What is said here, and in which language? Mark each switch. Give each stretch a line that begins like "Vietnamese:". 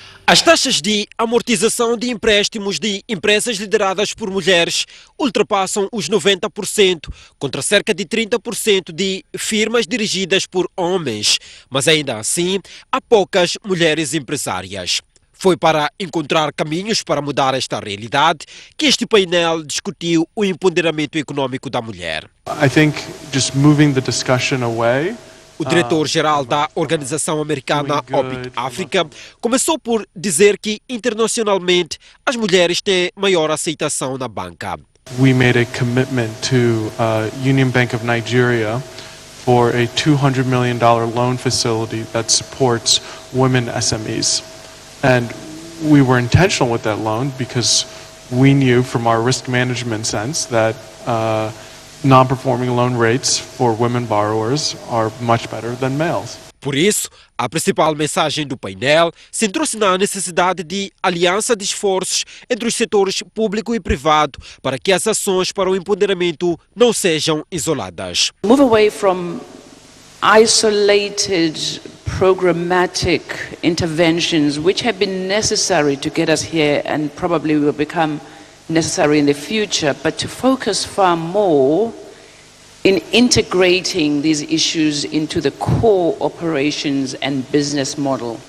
Portuguese: As taxas de amortização de empréstimos de empresas lideradas por mulheres ultrapassam os 90%, contra cerca de 30% de firmas dirigidas por homens. Mas ainda assim, há poucas mulheres empresárias. Foi para encontrar caminhos para mudar esta realidade que este painel discutiu o empoderamento econômico da mulher.
English: I think just moving the discussion away.
Portuguese: O diretor-geral da Organização Americana OPIC África começou por dizer que internacionalmente as mulheres têm maior aceitação na banca.
English: We made a commitment to Union Bank of Nigeria for a $200 million loan facility that supports women SMEs. And we were intentional with that loan because we knew from our risk management sense that non-performing loan rates for women borrowers are much better than males.
Portuguese: Por isso, a principal mensagem do painel centrou-se na necessidade de aliança de esforços entre os setores público e privado para que as ações para o empoderamento não sejam isoladas.
English: Move away from isolated programmatic interventions which have been necessary to get us here and probably will become necessary in the future, but to focus far more in integrating these issues into the core operations and business model.